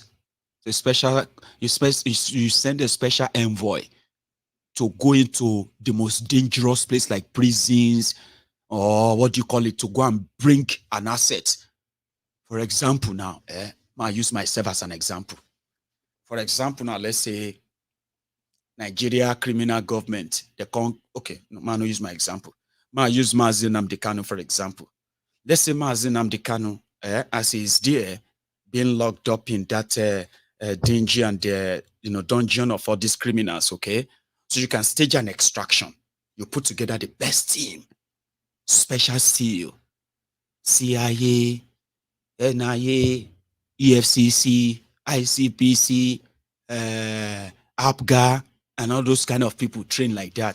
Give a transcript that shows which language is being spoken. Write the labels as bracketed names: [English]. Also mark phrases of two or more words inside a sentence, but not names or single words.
[English] The special, you send a special envoy to go into the most dangerous place like prisons or what do you call it, to go and bring an asset. For example, now, I use myself as an example. For example, now let's say Nigeria criminal government, okay, no, man, I'll use my example. Man, use Mazi Nnamdi Kanu, for example. Let's say Mazi Nnamdi Kanu, as he is there, being locked up in that dingy and dungeon of all these criminals, okay? So you can stage an extraction. You put together the best team, special SEAL, CIA, NIA, EFCC, ICPC, APGA, and all those kind of people trained like that.